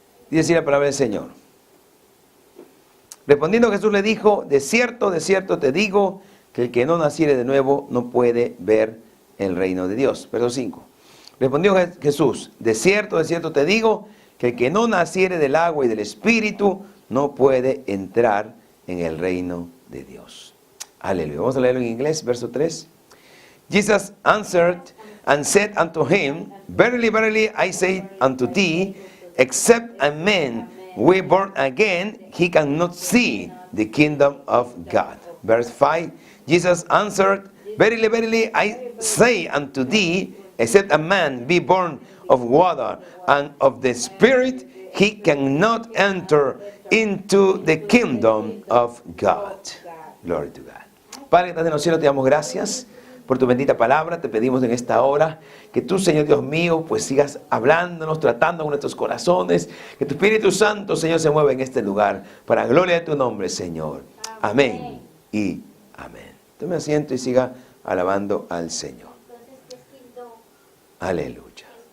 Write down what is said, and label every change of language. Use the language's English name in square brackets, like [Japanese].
[Spanish] Dice así la palabra del Señor. Respondiendo Jesús le dijo: de cierto te digo, que el que no naciere de nuevo no puede ver el reino de Dios. Verso 5. Respondió Jesús: de cierto te digo, que el que no naciere del agua y del Espíritu no puede entrar en el reino de Dios. Aleluya. Vamos a leerlo en inglés, verso 3. [English] Jesus answered and said unto him, verily, verily, I say unto thee, except a man be born again, he cannot see the kingdom of God. Verse 5, Jesus answered, verily, verily, I say unto thee, except a man be born of water and of the Spirit, he cannot enter into the kingdom of God. Glory to God. [Spanish] Padre que estás en los cielos, te damos gracias por tu bendita palabra. Te pedimos en esta hora que tú, Señor Dios mío, pues sigas hablándonos, tratando con nuestros corazones. Que tu Espíritu Santo, Señor, se mueva en este lugar para la gloria de tu nombre, Señor. Amén y amén. Tome asiento y siga alabando al Señor. Aleluya.